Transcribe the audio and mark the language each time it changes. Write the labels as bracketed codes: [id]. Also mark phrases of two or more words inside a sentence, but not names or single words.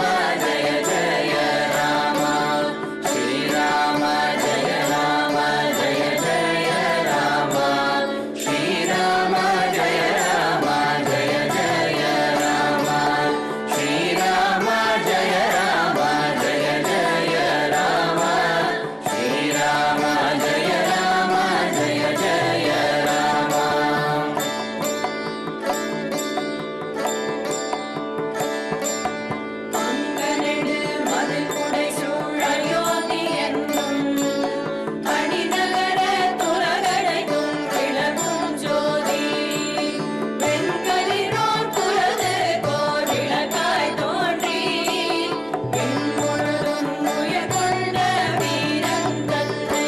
[hi] जय जय राम श्रीराम जय राम जय जय राम श्रीराम जय राम जय जय राम श्रीराम जय राम जय जय राम श्रीराम जय राम जय जय राम [ta] அங்கனெடு மதில் புடைசூழ் அயோத்தி என்னும் அணிநகர துலகடைக்கும் விளக்கும் ஜோதி வெண்கதிரோன் புலது கோர் விளக்காய் தோன்றி பின்முழுதும் உயர் கொண்ட வீரன் தன்னை